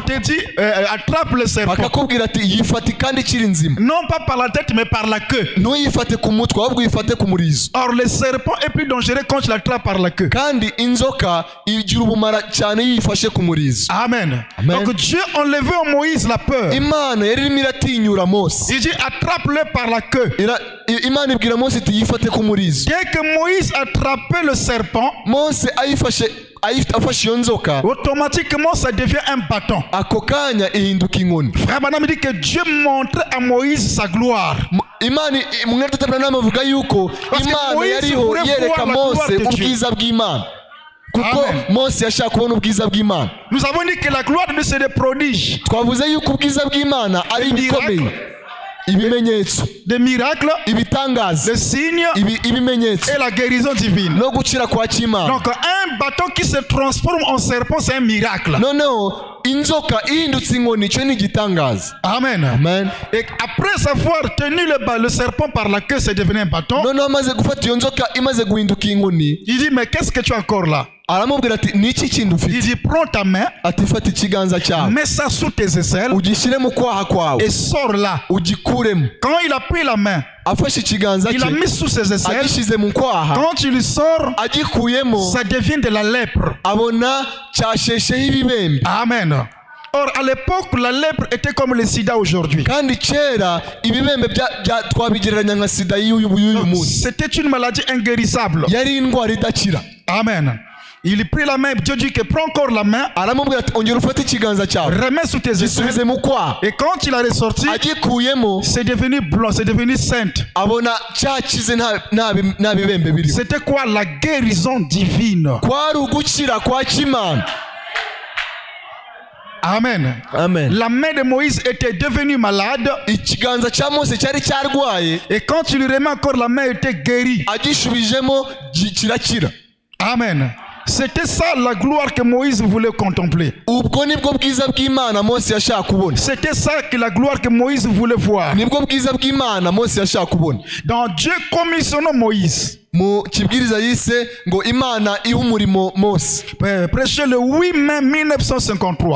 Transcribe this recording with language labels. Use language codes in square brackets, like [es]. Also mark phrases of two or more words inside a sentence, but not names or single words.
[fr] te dit, attrape le serpent. [rw] bakakubwira ati yifate kandi ikiri nzima. [fr] Non pas par la tête, mais par la queue. [rw] ntuyifate ku mutwe ahubwo uyifate ku murizo. [fr] Or, le serpent est plus dangereux quand tu l'attrapes par la queue. [rw] kandi inzoka igira ubumara cyane iyo uyifashe ku murizo. [fr] Amen. [rw] Amen. [fr] Donc Dieu enlevait en Moïse la peur. [rw] Imana yari irimo iratinyura Mose. [fr] Il dit attrape-le par la queue. [rw] Imana ibwira Mose iti yifate ku murizo. [fr] Dès que Moïse attrapait le serpent, [rw] Mose ayifashe afashe iyo nzoka [fr] automatiquement ça devient un bâton. [rw] ako kanya ihinduka inkoni. [fr] Frère Branham dit que Dieu montrait à Moïse sa gloire. [rw] Imana mwene Data Branham avuga yuko Imana yariho yereka Mose ubwiza bw'Imana kuko Mose yashaka kubona ubwiza bw'Imana. [fr] Nous avons dit que la gloire de Dieu c'est des prodiges. [rw] Twavuze yuko ubwiza bw'Imana ari ibikomeye, ibimenyetso, [fr] des miracles, [rw] ibitangaza, [fr] des signes [rw] ibimenyetso [fr] et la guérison divine. [rw] no gucira kwa Imana. [fr] Donc un bâton qui se transforme en serpent c'est un miracle. [rw] Noneho inzoka ihindutse inkoni cyo ni igitangaza. [fr] Amen. [rw] Amen. [fr] Et après avoir tenu le serpent par la queue, c'est devenu un bâton. [rw] Noneho amaze gufata iyo nzoka imaze guhinduka inkoni, [fr] Il dit mais qu'est-ce que tu as encore là? [rw] aramubwira ati ni iki kintu [fr] Il [rw] ufite? [fr] dit prends ta main, [rw] Ati fata ikiganza cyawe [fr] mets ça sous tes aisselles [rw] ugishyire mu kwaha kwawe [fr] et sors là. [rw] ugikuremo. [fr] Quand il a pris la main, [rw] Afashe ikiganza [fr] il a [rw] cye [fr] mis sous ses aisselles. [rw] agishyize mu kwaha, [fr] Quand il sort, [rw] agikuyemo [fr] ça devient de la lèpre. [rw] abona cyashesheho ibibembe. Amen. [fr] Or, à l'époque, la lèpre était comme le sida aujourd'hui. [rw] Kandi kera ibibembe twabigereranya nka sida y'uyu munsi. [fr] C'était une maladie inguérissable. [rw] Yari indwara idakira. Amen. [fr] Il prit la main, Dieu dit que prends encore la main, [rw] aramubwira ati ongera ufate ikiganza cyawe [fr] remets sous tes [rw] gisubize [fr] aisselles. [rw] mu kwaha. [fr] Et quand il a ressorti, [rw] Agikuyemo [fr] c'est devenu blanc, c'est devenu sainte. [rw] abona cyakize nta bibembe biri. [fr] C'était quoi? La guérison divine. [rw] Kwari ugukira kwa Imana. [fr] Amen. [rw] Amen. [fr] La main de Moïse était devenue malade. [rw] Ikiganza cya Mose cyari cyarwaye, [fr] Et quand tu lui remets encore la main, elle était guérie. [rw] agishubijemo kirakira. Amen. [fr] C'était ça la gloire que Moïse voulait contempler. [rw] Ubwo nibwo bwiza bw'Imana Mose yashaka kubona. [fr] C'était ça que la gloire que Moïse voulait voir. [rw] Nibwo bwiza bw'Imana Mose yashaka kubona. [fr] Donc Dieu commissionna Moïse. [rw] Mu kibwiriza yise ngo Imana iha umurimo Mose. [fr] Prêché le 8 mai 1953.